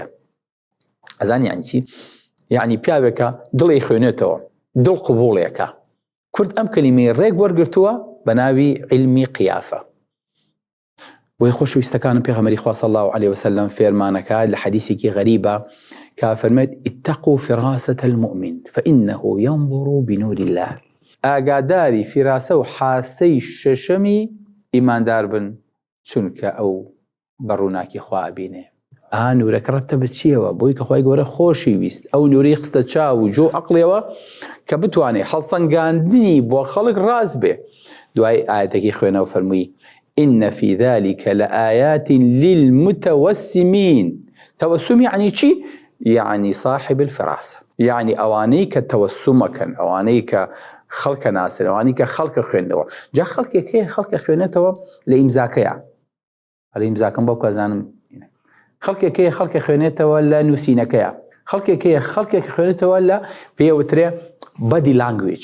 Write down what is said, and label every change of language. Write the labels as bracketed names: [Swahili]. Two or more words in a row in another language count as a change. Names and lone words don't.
[Central Kurdish] ئەزانی یعنی چی؟ یعنی پیاوێکە دڵی خوێنێتەوە، دڵ قبوڵێکە. کورد ئەم کەلیمەی ڕێک وەرگرتووە بە ناوی علمی قیافە. بۆی خۆشەویستەکانم پێغەمبەری خوا [Arabic] صلی الله علیه وسلم [Central Kurdish] فێرمانەکە لە حەدیثێکی غەریبە کە فەرمێت [Arabic] اتقوا فراسة المؤمن فإنه ينظر بنور الله. [Central Kurdish] ئاگاداری فیراسە و حاسەی شەشەمی ئیماندار بن چونکە ئەو بەڕووناکی خوا ئەبینێ. نورەکە ڕەبتە بە چیەوە؟ بۆی کە خوای گەورە خۆشی ویست ئەو نوری خستە چاو و جۆ عەقڵێەوە کە بتوانێت هەڵسەنگاندنی بۆ خەڵک ڕاست بێ. دوای ئایەتێکی خوێنەوە فەرمووی [Arabic] إن في ذلك لآيات للمتوسمين. توسم يعني [Central Kurdish] چی؟ [Arabic] يعني صاحب الفراسة، يعني [Central Kurdish] ئەوانەی کە تەوەسومەکەن، ئەوانەی کە خەڵکە ناسن، ئەوانەی کە خەڵکە خوێندەوە. جا خەڵکێک هەیە خەڵکە خوێنێتەوە لە ئیمزاکەیە، هەڵە ئیمزاکەم بۆ بکەزانم. خەڵکێک هەیە خەڵکە خوێنێتەوە لە نووسینەکەیە، خەڵکێک هەیە خەڵکێک خوێنێتەوە لە پێوترێ [English] body language.